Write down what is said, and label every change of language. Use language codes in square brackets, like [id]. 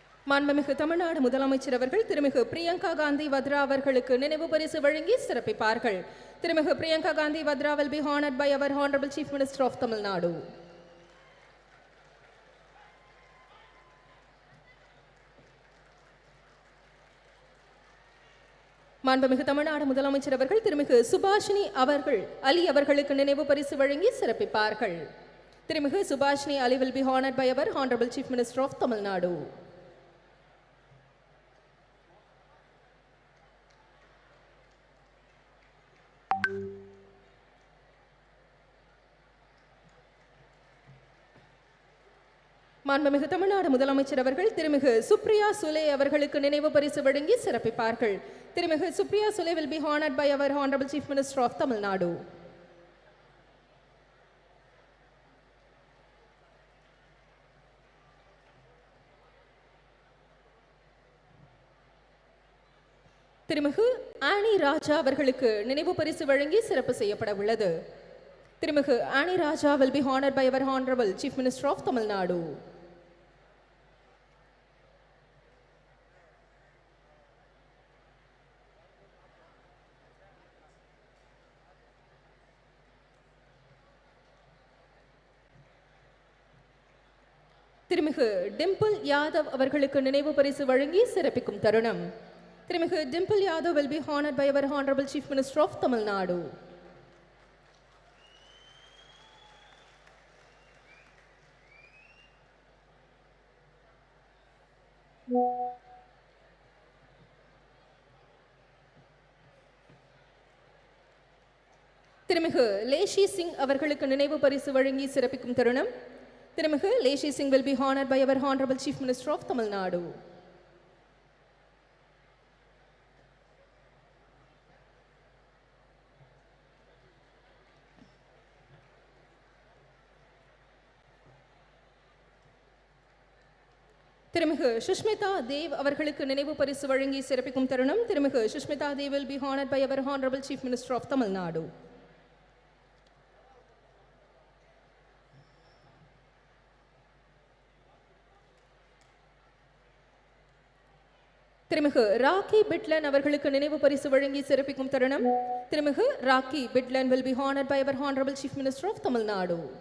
[ta] மாண்புமிகு தமிழ்நாடு முதலமைச்சர் அவர்கள் திருமிகு பிரியங்கா காந்தி வத்ரா அவர்களுக்கு நினைவு பரிசு வழங்கி சிறப்பிப்பார்கள். [en] திருமிகு Priyanka Gandhi Vadra will be honored by our Honorable Chief Minister of Tamil Nadu. [ta] மாண்புமிகு தமிழ்நாடு முதலமைச்சர் அவர்கள் திருமிகு சுபாஷினி அலி அவர்களுக்கு நினைவு பரிசு வழங்கி சிறப்பிப்பார்கள். [en] திருமிகு Subhashini Ali will be honored by our Honorable Chief Minister of Tamil Nadu. [ta] மாண்புமிகு தமிழ்நாடு முதலமைச்சர் அவர்கள் திருமிகு சுப்ரியா சுலே அவர்களுக்கு நினைவு பரிசு வழங்கி சிறப்பிப்பார்கள். [en] திருமிகு Supriya Sule will be honored by our Honorable Chief Minister of Tamil Nadu. [ta] திருமிகு ஆனி ராஜா அவர்களுக்கு நினைவு பரிசு வழங்கி சிறப்பு செய்யப்பட உள்ளது. [en] திருமிகு Annie Raja will be honored by our Honorable Chief Minister of Tamil Nadu. [ta] திருமிகு டிம்பிள் யாதவ் அவர்களுக்கு நினைவு பரிசு வழங்கி சிறப்பிக்கும் தருணம். [en] திருமிகு Dimple Yadav will be honored by our Honorable Chief Minister of Tamil Nadu. [ta] திருமிகு லேஷி சிங் அவர்களுக்கு நினைவு பரிசு வழங்கி சிறப்பிக்கும் தருணம். [en] திருமிகு Leshi Singh will be honored by our Honorable Chief Minister of Tamil Nadu. [ta] திருமிகு சுஷ்மிதா தேவ் அவர்களுக்கு நினைவு பரிசு வழங்கி சிறப்பிக்கும் தருணம். [en] திருமிகு Sushmita Dev will be honored by our Honorable Chief Minister of Tamil Nadu. [ta] திருமிகு ராக்கி பிட்லன் அவர்களுக்கு நினைவு பரிசு வழங்கி சிறப்பிக்கும் தருணம். [en] திருமிகு Rakhi Bidlan will be honored by our Honorable Chief Minister of Tamil Nadu.